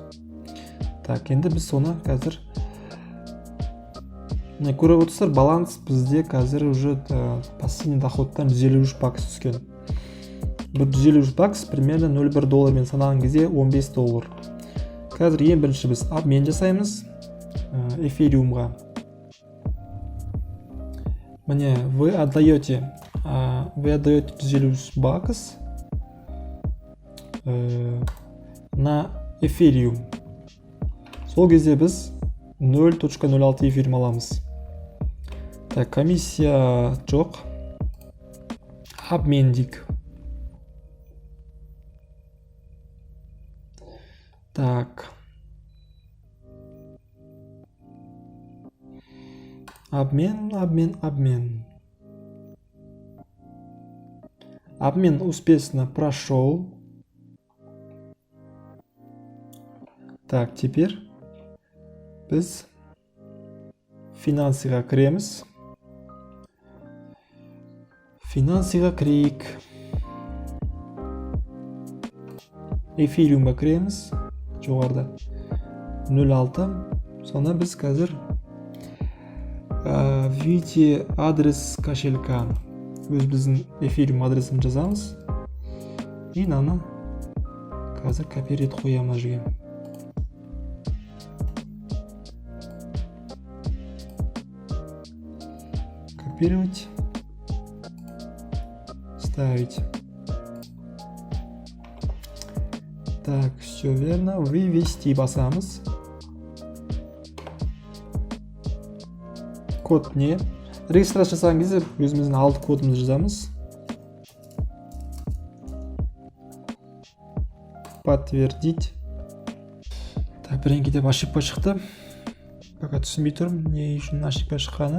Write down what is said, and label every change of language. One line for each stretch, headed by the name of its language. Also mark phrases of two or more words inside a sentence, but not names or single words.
Kazakh: Так, енді біз соны қазір көріп отырсыздар, баланс бізде қазір
Russian: уже пассивный
Kazakh: доходтан $153 түскен. $153 примерно $0,1 санаған кезде $15. Қазір ең бірінші біз обмен жасаймыз эфириумға. Міне,
Russian: вы отдаете $153 на эфириум.
Kazakh: Сол кезде біз 0.06 эфириум аламыз. Так, комиссия жоқ. Обмен дейік. Так. Обмен.
Russian: Обмен успешно прошел. Так, теперь
Kazakh: біз финансыға кіреміз. Финансыға кірейік. Эфириумға кіреміз. Жоғарда 0.6. Sonra біз қазір
Russian: введите адрес кошелька.
Kazakh: Өз біздің эфириум адресін жазамыз. И наны қазір копировать қоямын жерге. Копировать.
Russian: Ставить. Так, все верно.
Kazakh: Вывести басамыз. Код не. Регистрация жасаған кезде өзіміздің алты кодымызды жазамыз. Подтвердить. Так, бірден кетіп ошибка шықты. Пока түсінбей тұрмын, не үшін ошибка шыққаны.